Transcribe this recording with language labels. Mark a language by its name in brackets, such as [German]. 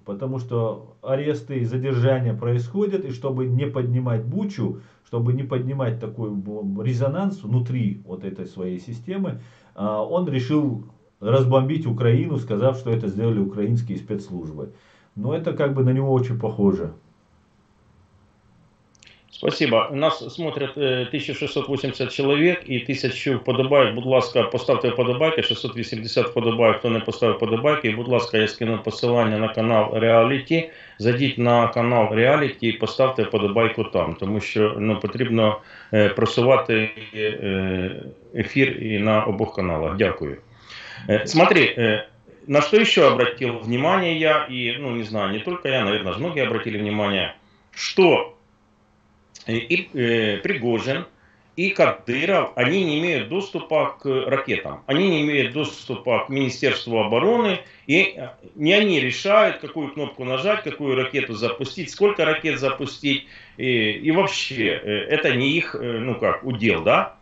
[Russian] Потому что аресты и задержания происходят, и чтобы не поднимать бучу, чтобы не поднимать такой резонанс внутри вот этой своей системы, он решил разбомбить Украину, сказав, что это сделали украинские спецслужбы. Но это как бы на него очень похоже. Спасибо. Нас смотрят [Ukrainian] 1680 чоловік і 1000 вподобайок. Будь ласка, поставте вподобайки, 680 вподобайок, хто не поставив вподобайки. І, будь ласка, я скину посилання на канал Reality. Зайдіть на канал Reality і поставте вподобайку там, тому що потрібно просувати ефір і на обох каналах. Дякую. [Russian] Смотри, на что еще обратил внимание я, и, не знаю, не только я, наверное, многие обратили внимание, что и Пригожин, и Кадыров, они не имеют доступа к ракетам. Они не имеют доступа к Министерству обороны, и не они решают, какую кнопку нажать, какую ракету запустить, сколько ракет запустить, и вообще, это не их, удел, да?